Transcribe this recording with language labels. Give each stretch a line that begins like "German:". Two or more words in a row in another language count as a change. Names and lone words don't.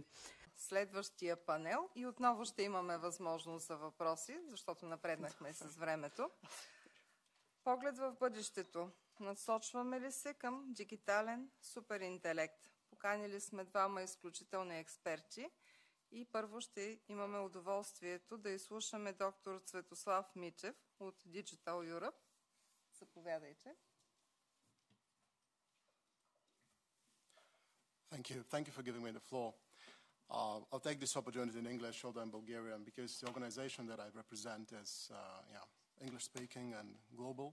Bulgarian: Следващия панел и отново ще имаме възможност за въпроси, защото напреднахме с времето. Поглед в бъдещето. Насочваме ли се към дигитален суперинтелект? Поканили сме двама изключителни експерти и първо ще имаме удоволствието да изслушаме доктор Цветослав Мичев от Digital Europe. Заповядайте.
English: Thank you. Thank you for giving me the floor. I'll take this opportunity in English, although in Bulgarian, because the organization that I represent is English-speaking and global.